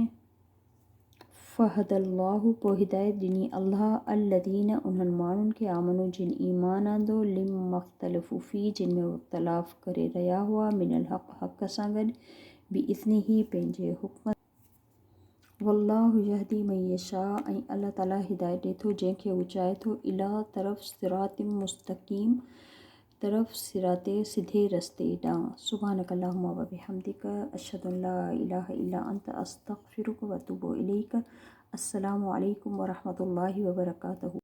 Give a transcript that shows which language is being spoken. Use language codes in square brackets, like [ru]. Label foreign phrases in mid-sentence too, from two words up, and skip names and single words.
[sd] फ़हदल्लाहु पोइ हिदायत ॾिनी अल्लाह अल्लज़ीना उन्हनि माण्हुनि खे आमनु जिन ईमान आंदो [ar] لما اختلفوا في [sd] जिन में इख़्तिलाफ़ करे रहिया हुआ [ar] من الحق [sd] सां गॾु बिइज़्निही पंहिंजे हुक्म [ar] والله يهدي من يشاء [sd] ऐं अल्लाह ताला हिदायत ॾिए थो जंहिंखे हू चाहे थो इला तरफ़ [ar] صراط مستقيم [sd] तरफ़ सिराते सिधे रस्ते ॾांहुं। [ar] سبحانك اللهم وبحمدك أشهد أن لا إله إلا أنت أستغفرك وأتوب إليك. السلام عليكم ورحمة الله وبركاته.